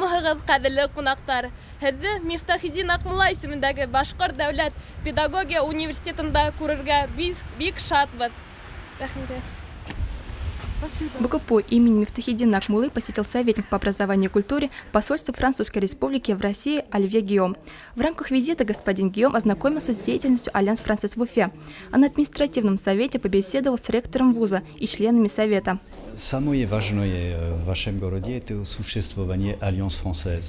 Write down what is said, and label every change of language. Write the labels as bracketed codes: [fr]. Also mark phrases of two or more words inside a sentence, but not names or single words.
[ky] Саламатсызбы, кадерле кунактар. [ba] Һезне Мифтахиддин Акмулла исемендәге Башкорт дәүләт педагогия университетында күрергә бик шатбыз. Рәхмәт. [ru] БГПУ имени Мифтахиддина Акмуллы посетил советник по образованию и культуре посольства Французской Республики в России Оливье Гийом. В рамках визита господин Гийом ознакомился с деятельностью Альянс Францез в Уфе, а на административном совете побеседовал с ректором вуза и членами совета. Самое важное в вашем городе – это существование Альянс Францез.